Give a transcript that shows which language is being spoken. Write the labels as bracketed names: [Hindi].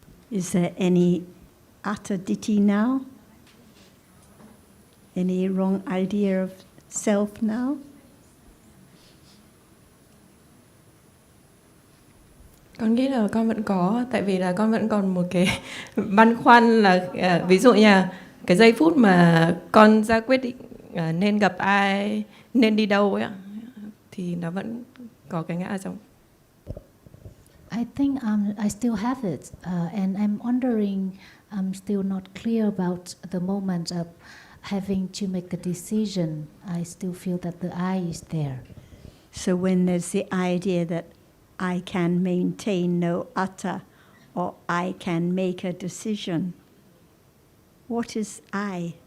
[English] Is there any utter ditthi now? Any wrong idea of self now? [Vietnamese] Con nghĩ là con vẫn có, tại vì là con vẫn còn một cái băn khoăn là ví dụ như cái giây phút mà con ra quyết định nên gặp ai, nên đi đâu ấy, thì nó vẫn có cái ngã ở trong. [English] I think I still have it, and I'm wondering, I'm still not clear about the moment of having to make a decision. I still feel that the I is there. So when there's the idea that I can maintain no atta, or I can make a decision, what is I?